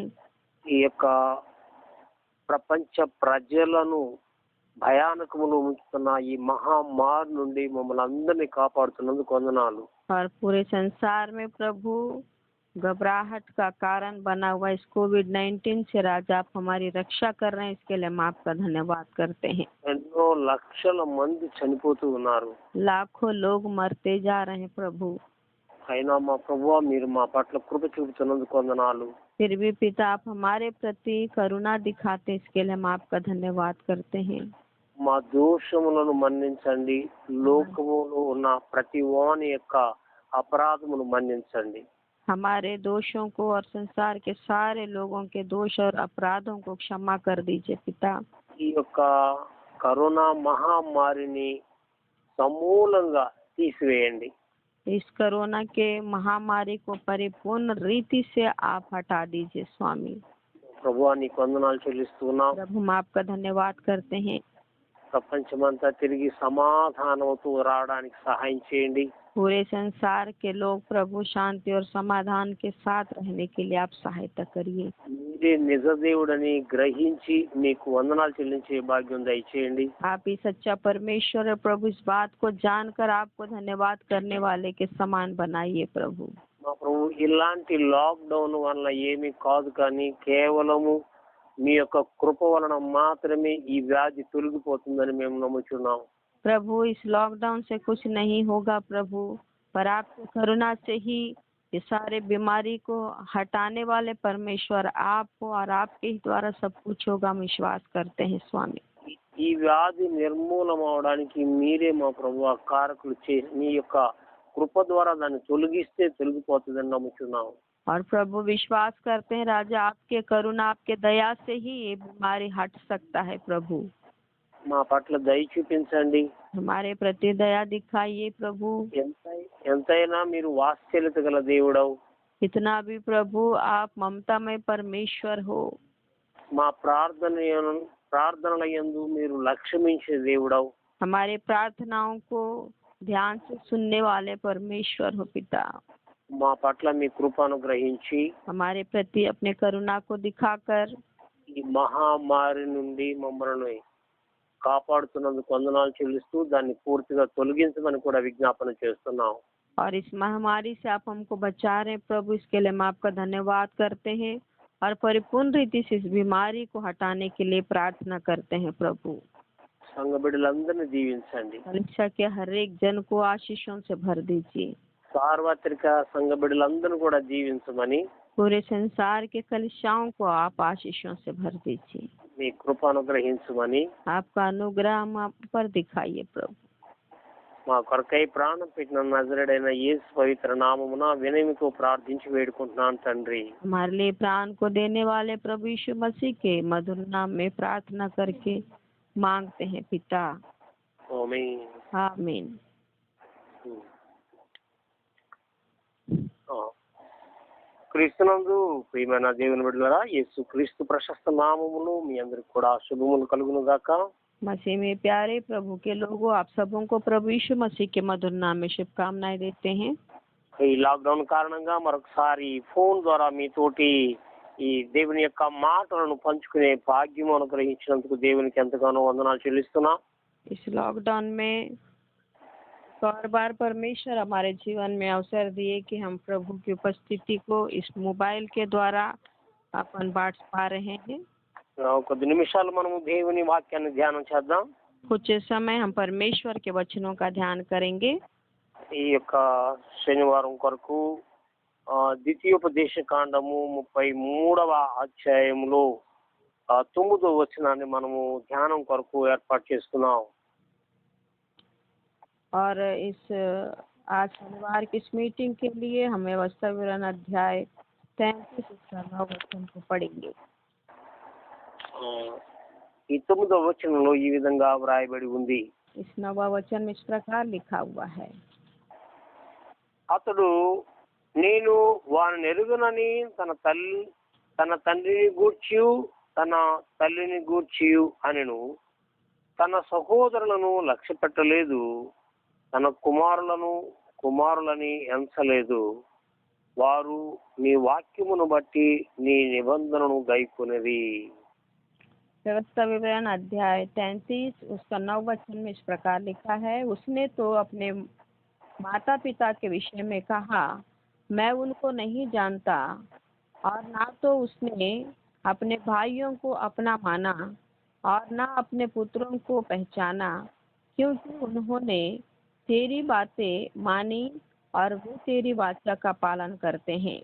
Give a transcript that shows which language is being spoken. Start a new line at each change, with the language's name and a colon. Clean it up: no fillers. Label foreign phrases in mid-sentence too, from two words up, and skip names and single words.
Telugu: ఈ యొక్క ప్రపంచ ప్రజలను భయానకములో ఉంచుతున్న ఈ మహమ్మారి నుండి మమ్మల్ని అందరినీ కాపాడుతున్నందుకు వందనాలు.
Hindi: और पूरे संसार में प्रभु घबराहट का कारण बना हुआ इस कोविड-19 से राजा आप हमारी रक्षा कर रहे हैं, इसके लिए हम आपका धन्यवाद करते हैं।
Telugu: ఎన్నో లక్షల మంది చనిపోతూ ఉన్నారు.
Hindi: लाखों लोग मरते जा रहे हैं प्रभु।
Telugu: అయినా మా ప్రభువా మీరు మా పట్ల కృప చూపుతున్నందుకు వందనాలు.
Hindi: फिर भी पिता आप हमारे प्रति करुणा दिखाते, इसके लिए हम आपका धन्यवाद करते हैं।
Telugu: మా దోషములను మన్నించండి, లోకములో ఉన్న ప్రతి వాని యొక్క అపరాధమును మన్నించండి.
Hindi: हमारे दोषों को और संसार के सारे लोगों के दोष और अपराधों को क्षमा कर दीजिए पिता।
Telugu: ఈ యొక్క కరోనా మహమ్మారిని సమూలంగా తీసివేయండి.
Hindi: इस कोरोना के महामारी को परिपूर्ण रीति से आप हटा दीजिए स्वामी।
Telugu: ప్రభువా నీకు వందనాలు చెల్లిస్తున్నాం.
Hindi: प्रभु हम आपका धन्यवाद करते हैं।
Telugu: ప్రపంచమంతా తిరిగి సమాధానంతో రావడానికి సహాయం చేయండి.
Hindi: पूरे संसार के लोग प्रभु शांति और समाधान के साथ रहने के लिए आप सहायता करिए।
Telugu: మీరే నిజ దేవుడని గ్రహించి మీకు వందనాలు చెల్లించే భాగ్యం దయచేయండి.
Hindi: आप ही सच्चा परमेश्वर है प्रभु, इस बात को जानकर आपको धन्यवाद करने वाले के समान बनाइए प्रभु।
Telugu: మా ప్రభు ఇలాంటి లాక్డౌన్ వల్ల ఏమీ కాదు, కానీ కేవలము మీ యొక్క కృప వలన మాత్రమే ఈ వ్యాధి తొలగిపోతుందని మేము నమ్ముచున్నాం.
Hindi: प्रभु इस लॉकडाउन से कुछ नहीं होगा प्रभु, पर आपकी करुणा से ही ये सारे बीमारी को हटाने वाले परमेश्वर आप हो और आपके ही द्वारा सब कुछ होगा, हम विश्वास करते हैं स्वामी।
Telugu: ఈ వ్యాధి నిర్మూలం అవడానికి మీరే మా ప్రభు కారకులు చేసి మీ యొక్క కృప ద్వారా దాన్ని తొలగిస్తే తొలగిపోతుందని నమ్ముచున్నాం.
Hindi: और प्रभु विश्वास करते हैं राजा आपके करुणा आपके दया से ही ये बीमारी हट सकता है प्रभु।
Telugu: మా పట్ల దయ చూపించండి.
Hindi: हमारे प्रति दया दिखाइए प्रभु।
Telugu: ఎంతైనా మీరు వాత్సల్యత గల దేవుడవు.
Hindi: इतना भी प्रभु आप ममतामय परमेश्वर हो।
Telugu: మా ప్రార్థనల యందు మీరు లక్ష్యమించే దేవుడవు.
Hindi: हमारे प्रार्थनाओं को ध्यान से सुनने वाले परमेश्वर हो पिता।
Telugu: మా పట్ల మీ కృపను గ్రహించి
Hindi: हमारे प्रति अपने करुणा को दिखाकर
Telugu: ఈ మహమ్మారి నుండి మమ్మల్ని కాపాడుతున్నందుకు వందనాలు చెల్లిస్తూ దాన్ని పూర్తిగా తొలగించమని కూడా విజ్ఞాపన చేస్తున్నాం.
Hindi: और इस महामारी से आप हमको बचा रहे हैं प्रभु, इसके लिए हम आपका धन्यवाद करते हैं और परिपूर्ण रीति से इस बीमारी को हटाने के लिए प्रार्थना करते हैं प्रभु।
Telugu: సంఘ బిడ్డలందరినీ దీవించండి.
Hindi: कलिसिया के हर एक जन को आशीषों से भर दीजिए।
Telugu: సార్వత్రిక సంఘ బిడ్డలందరినీ కూడా దీవించమని
Hindi: पूरे संसार के कलिसियाओं को आप आशीषों से भर दीजिए।
Telugu: మీ కృప అనుగ్రహించమని
Hindi: आपका अनुग्रह हम आप पर दिखाइए प्रभु।
Telugu: మా కొరకై ప్రాణం పెట్టిన నజరేడైన యేసు పవిత్ర నామమున వినయముతో ప్రార్థించి వేడుకుంటున్నాను తండ్రి.
Hindi: हमारे लिए प्राण को देने वाले प्रभु यीशु मसीह के मधुर नाम में प्रार्थना करके मांगते हैं पिता,
Telugu: ఆమేన్.
Hindi: आमीन।
Telugu: క్రీస్తునందు ప్రియమైన దేవుని బిడ్డలారా, యేసు క్రీస్తు ప్రశస్త నామములు మీ అందరికి కూడా శుభములు కలుగును గాక.
Hindi: मसीह में प्यारे प्रभु के लोगों, आप सबों को प्रभु यीशु मसीह के मधुर नाम में शुभकामनाएं देते हैं।
Telugu: ఈ లాక్డౌన్ కారణంగా మరొకసారి ఫోన్ ద్వారా మీతోటి ఈ దేవుని యొక్క మాటలను పంచుకునే భాగ్యం అనుగ్రహించినందుకు దేవునికి ఎంతగానో వందనాలు చెల్లిస్తున్నా.
Hindi: इस लॉकडाउन में और बार परमेश्वर हमारे जीवन में अवसर दिए कि हम प्रभु की उपस्थिति को इस मोबाइल के द्वारा अपन बांट पा रहे हैं।
Telugu: కొద్ది నిమిషాలు మనము దేవుని వాక్యాన్ని ధ్యానం చేద్దాం.
Hindi: कुछ समय हम परमेश्वर के वचनों का ध्यान करेंगे।
Telugu: ఈ యొక్క శనివారం కొరకు ద్వితీయోపదేశ కాండము 33వ అధ్యాయములో 9వ వచనాన్ని మనము ధ్యానం కొరకు ఏర్పాటు చేసుకున్నాం.
Hindi: और इस आज शनिवार की इस मीटिंग के लिए हम व्यवस्था विवरण अध्याय 33 उसका 9 वचन को पढ़ेंगे।
Telugu: ఈ 9వ వచనంలో ఈ విధంగా వ్రాయబడి ఉంది.
Hindi: इस 9वां वचन में इस प्रकार लिखा हुआ है,
Telugu: అతడు నేను వారిని ఎరుగనని తన తండ్రిని గూర్చి తన తల్లిని గూర్చి అనెను. తన సహోదరులను లక్ష్య పెట్టలేదు, తన కుమారులని ఎంచలేదు. వారు నీ వాక్యమును బట్టి నీ నిబంధనను గైకొనిరి.
Hindi: व्यवस्था विवरण अध्याय 33 उसका 9 वचन में इस प्रकार लिखा है, उसने तो अपने माता पिता के विषय में कहा, मैं उनको नहीं जानता, और ना तो उसने अपने भाइयों को अपना माना और ना अपने पुत्रों को पहचाना, क्योंकि उन्होंने तेरी बातें मानी और वो तेरी वाचा का पालन करते हैं।